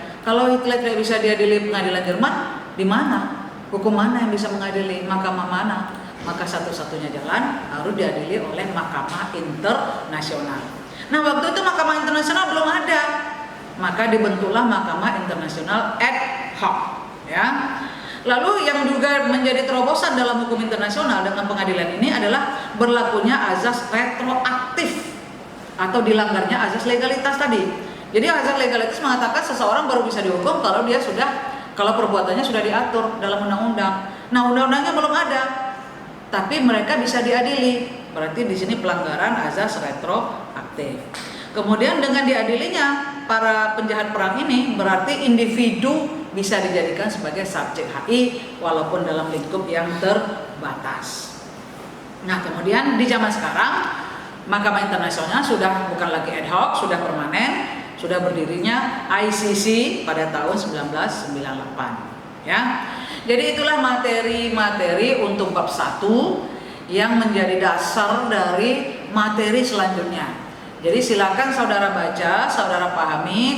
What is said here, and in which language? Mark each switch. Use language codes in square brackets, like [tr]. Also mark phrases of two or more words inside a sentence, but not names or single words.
[id] Kalau Hitler tidak bisa diadili pengadilan Jerman, di mana? Hukum mana yang bisa mengadili? Mahkamah mana? Maka satu-satunya jalan harus diadili oleh Mahkamah Internasional. Nah, waktu itu Mahkamah Internasional belum ada, maka dibentuklah Mahkamah Internasional [la] ad hoc, [id] ya. Lalu yang juga menjadi terobosan dalam hukum internasional dengan pengadilan ini adalah berlakunya azas retroaktif atau dilanggarnya azas legalitas tadi. Jadi azas legalitas mengatakan seseorang baru bisa dihukum kalau perbuatannya sudah diatur dalam undang-undang. Nah, undang-undangnya belum ada, tapi mereka bisa diadili. Berarti di sini pelanggaran azas retroaktif. Kemudian dengan diadilinya para penjahat perang ini, berarti individu bisa dijadikan sebagai subjek HI walaupun dalam lingkup yang terbatas. Nah, kemudian di zaman sekarang Mahkamah Internasional sudah bukan lagi [la] ad hoc, [id] sudah permanen. Sudah berdirinya ICC pada tahun 1998, ya. Jadi itulah materi-materi untuk bab 1 yang menjadi dasar dari materi selanjutnya. Jadi silakan saudara baca, saudara pahami.